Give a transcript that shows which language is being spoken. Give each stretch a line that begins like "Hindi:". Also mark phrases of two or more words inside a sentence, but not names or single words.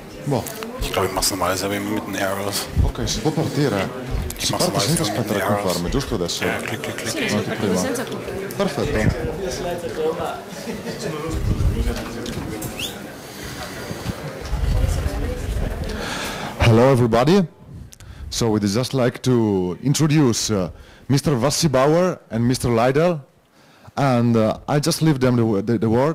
Italian: Boh.
German: Ich glaube, ich mache es normalerweise mit den Arrows.
Italian: Ok, si può partire. Si parte senza aspettare conferme, giusto adesso? Clic, clic, clic. Sì, sono partito senza tu. Perfetto.
English: Hello everybody. So we'd just like to introduce Mr. Wassibauer and Mr. Leidel. And I just leave them the word.